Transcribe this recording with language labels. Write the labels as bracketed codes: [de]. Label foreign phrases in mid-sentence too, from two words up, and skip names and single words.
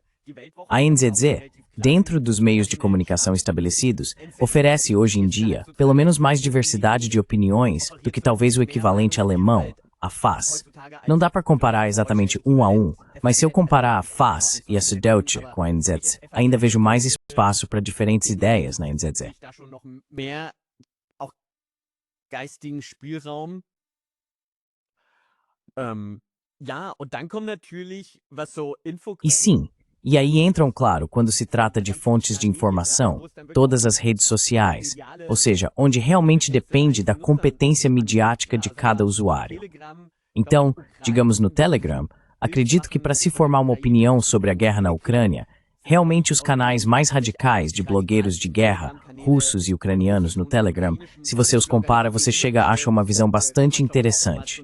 [pt] A NZZ, dentro dos meios de comunicação estabelecidos, oferece hoje em dia pelo menos mais diversidade de opiniões do que talvez o equivalente alemão, a FAZ. Não dá para comparar exatamente um a um, mas se eu comparar a FAZ e a Süddeutsche com a NZZ, ainda vejo mais espaço para diferentes ideias na NZZ. [de] da schon noch mehr auch geistigen Spielraum. Und dann kommt natürlich, was so [pt] E sim, e aí entram, claro, quando se trata de fontes de informação, todas as redes sociais, ou seja, onde realmente depende da competência midiática de cada usuário. Então, digamos no Telegram, acredito que para se formar uma opinião sobre a guerra na Ucrânia, realmente os canais mais radicais de blogueiros de guerra, russos e ucranianos no Telegram, se você os compara, você chega a achar uma visão bastante interessante.